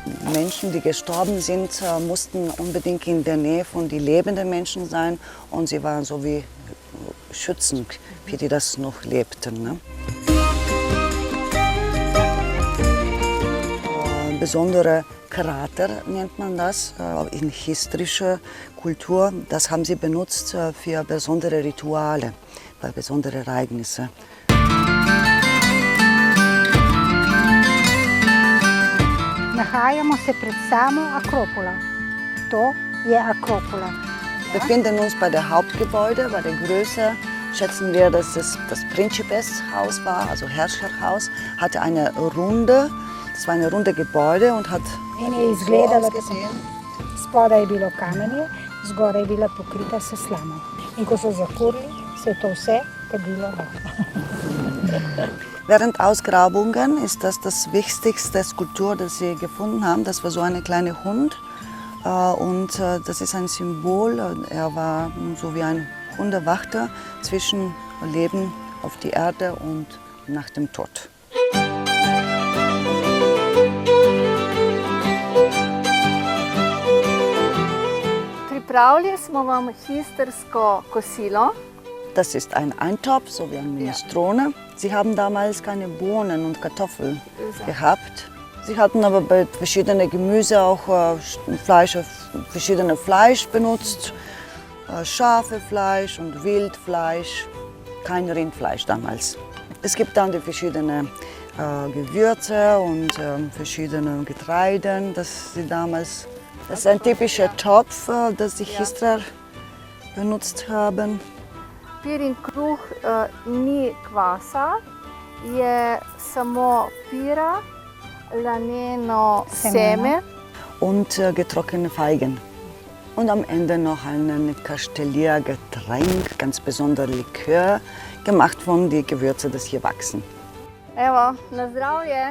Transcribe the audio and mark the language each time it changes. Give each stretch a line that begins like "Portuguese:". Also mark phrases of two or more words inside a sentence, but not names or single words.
German: Menschen, die gestorben sind, mussten unbedingt in der Nähe von den lebenden Menschen sein und sie waren so wie Schützen, für die das noch lebten. Ne? Besondere Krater nennt man das in historischer Kultur. Das haben sie benutzt für besondere Rituale, bei besonderen Ereignissen.
Slovenian: Nahajamo se pred samo Akropola. To je Akropola.
German: Wir befinden uns bei der Hauptgebäude, bei der Größe. Schätzen wir, dass es das Principeshaus war, also Herrscherhaus, hatte eine runde, das war eine runde Gebäude und hat
Slovenian: Meni je izgledalo tako. Spodaj je bilo kamenje, zgoraj je bila pokrita s slamo. In ko so zakurili, se je to vse kadilo gor.
German: Während Ausgrabungen ist das wichtigste Skulptur, das sie gefunden haben. Das war so ein kleiner Hund und das ist ein Symbol. Er war so wie ein Hundewachter zwischen Leben auf die Erde und nach dem Tod.
Slovenian: Pripravili smo vam histersko kosilo.
German: Das ist ein Eintopf, so wie eine Minestrone. Sie haben damals keine Bohnen und Kartoffeln gehabt. Sie hatten aber bei verschiedenen Gemüse auch verschiedene Fleisch benutzt. Schafefleisch und Wildfleisch, kein Rindfleisch damals. Es gibt dann die verschiedenen Gewürze und verschiedene Getreiden, das ist ein typischer Topf, das die Histrer benutzt haben.
Slovenian: Pir in kruh ni kvasa, je samo pira, laneno seme.
German: Und getrocknete Feigen. Und am Ende noch ein Kastelliergetränk, ganz besonderer Likör, gemacht von den Gewürzen, die hier wachsen.
Slovenian: Evo, na zdravje.